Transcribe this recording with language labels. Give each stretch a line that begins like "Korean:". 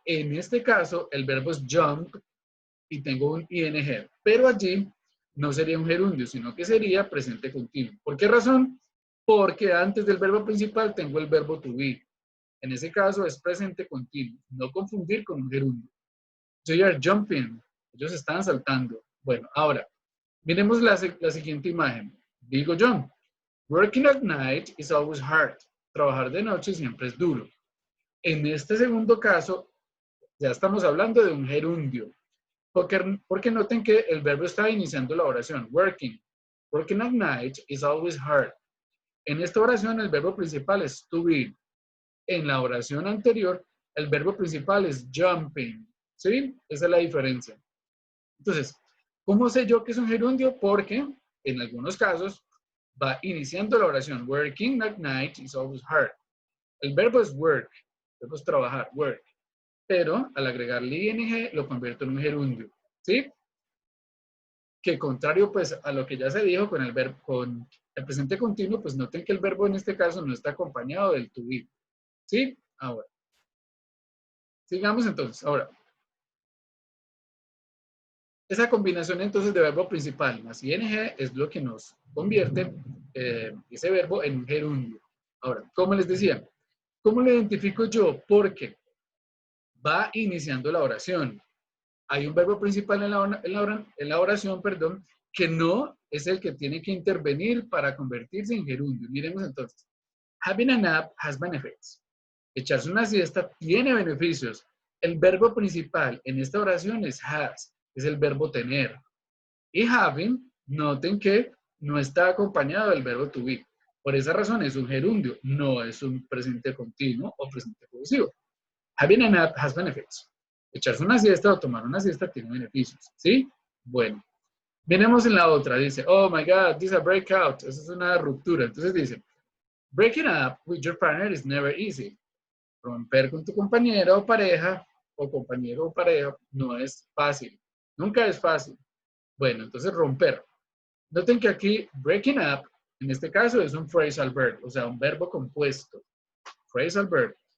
Spanish: En este caso, el verbo es jump y tengo un ing, pero allí no sería un gerundio, sino que sería presente continuo. ¿Por qué razón? Porque antes del verbo principal tengo el verbo to be. En ese caso es presente continuo. No confundir con un gerundio.
English: They are jumping.
Spanish: Ellos están saltando. Bueno, ahora, miremos la siguiente imagen. Digo yo,
English: working at night is always hard.
Spanish: Trabajar de noche siempre es duro. En este segundo caso, ya estamos hablando de un gerundio. Porque noten que el verbo está iniciando la oración.
English: Working. Working at night is always hard.
Spanish: En esta oración el verbo principal es to be. En la oración anterior el verbo principal es jumping. ¿Sí? Esa es la diferencia. Entonces, ¿cómo sé yo que es un gerundio? Porque en algunos casos va iniciando la oración.
English: Working at night is always hard.
Spanish: El verbo es work. El verbo es trabajar, work. Pero al agregarle ing lo convierto en un gerundio. ¿Sí? Que contrario pues a lo que ya se dijo con el verbo, con el presente continuo, pues noten que el verbo en este caso no está acompañado del to be. ¿Sí? Ahora. Sigamos entonces. Ahora. Esa combinación entonces de verbo principal más ing es lo que nos convierte ese verbo en un gerundio. Ahora, como les decía, ¿cómo lo identifico yo? Porque va iniciando la oración. Hay un verbo principal en la oración, perdón, que no es el que tiene que intervenir para convertirse en gerundio. Miremos entonces.
English: Having a nap has benefits.
Spanish: Echarse una siesta tiene beneficios. El verbo principal en esta oración es has, es el verbo tener. Y having, noten que no está acompañado del verbo to be. Por esa razón es un gerundio, no es un presente continuo o presente progresivo.
English: Having a nap has benefits.
Spanish: Echarse una siesta o tomar una siesta tiene beneficios. ¿Sí? Bueno. Venemos en la otra. Dice,
English: oh my God, this is a breakout.
Spanish: Esa es una ruptura. Entonces dice,
English: breaking up with your partner is never easy.
Spanish: Romper con tu compañero o pareja, o compañero o pareja, no es fácil. Nunca es fácil. Bueno, entonces romper. Noten que aquí, breaking up, en este caso es un phrasal verb, o sea, un verbo compuesto. Phrasal verb.